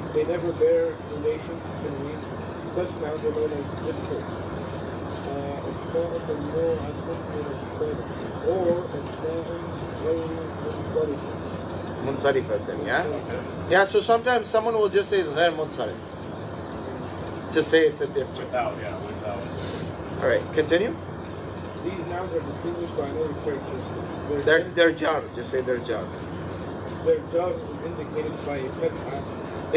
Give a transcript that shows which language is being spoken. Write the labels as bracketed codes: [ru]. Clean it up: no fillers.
[en] They never bear relation to tanween. Such nouns are known as diptotes. [ar] أسماء ممنوع من الصرف or أسماء غير منصرفة. [en] Munsarifatan, yeah? Yeah, so sometimes someone will just say it's [ar] غير منصرف. [en] Just say it's a diptot. Without. Alright, continue. These nouns are distinguished by another characteristic. They're jar. Just say they're jar. Their jar is indicated by a fatha